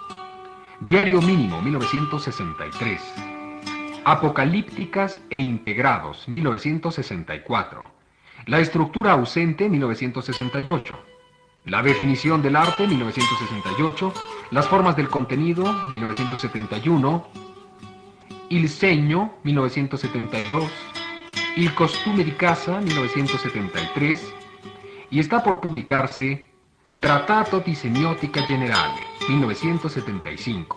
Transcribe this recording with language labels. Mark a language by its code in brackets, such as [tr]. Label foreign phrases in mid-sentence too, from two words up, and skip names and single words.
[es] Diario mínimo, 1963. Apocalípticas e integrados, 1964. La estructura ausente, 1968. La definición del arte, 1968. Las formas del contenido, 1971. Il segno, 1972. Il costume di casa, 1973. Y está por publicarse Trattato di Semiotica Generale, 1975.